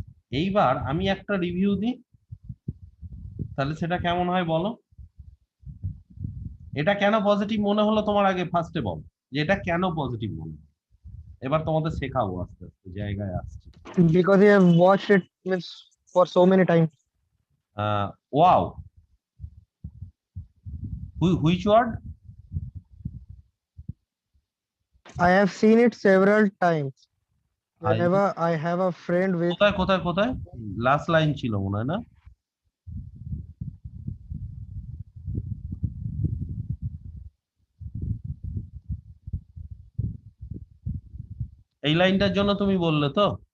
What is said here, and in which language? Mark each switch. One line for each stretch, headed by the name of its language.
Bangla: এইবার আমি একটা রিভিউ দিই, তাহলে সেটা কেমন হয় বলো? এটা কেন পজিটিভ মনে হলো তোমার, আগে ফার্স্টে বল যে এটা কেন পজিটিভ মনে হলো। এবার তোমাদের শেখাবো আস্তে আস্তে, জায়গায় আসছি।
English: Because I have watched it means for so many times. Wow, which word? I have seen it several times. I- Whenever I have a friend with
Bangla: কোথায় কোথায় কোথায় লাস্ট লাইন ছিল মনে হয় না? এই লাইনটার জন্য তুমি বললে তো?